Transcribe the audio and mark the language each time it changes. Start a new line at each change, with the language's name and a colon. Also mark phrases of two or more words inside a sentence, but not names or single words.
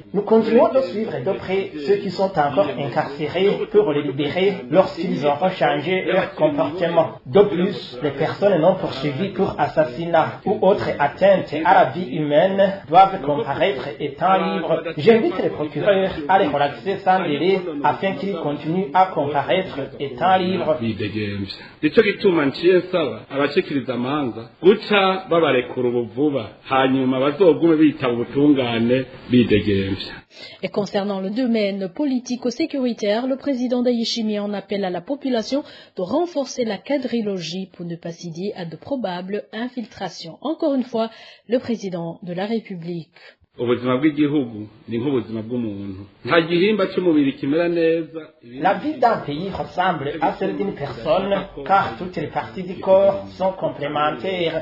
French: Nous continuons de suivre de près ceux qui sont encore incarcérés pour les libérer lorsqu'ils auront changé leur comportement. De plus, les personnes non poursuivies pour assassinat ou autres atteintes à la vie humaine doivent comparaître étant libres. J'invite les procureurs à les relaxer sans délai afin qu'ils continuent à comparaître étant libres.
Rundi: Nico gituma nciye nsaba abashikiriza amanza guca babarekura ubuvuba hanyuma bazogume bitaba ubutungane bidegemvya.
French: Et concernant le domaine politico-sécuritaire, le président Ndayishimiye en appelle à la population de renforcer la quadrilogie pour ne pas céder à de probables infiltrations. Encore une fois, le président de la République. La vie d'un pays ressemble à celle d'une personne, car toutes les parties du corps sont complémentaires.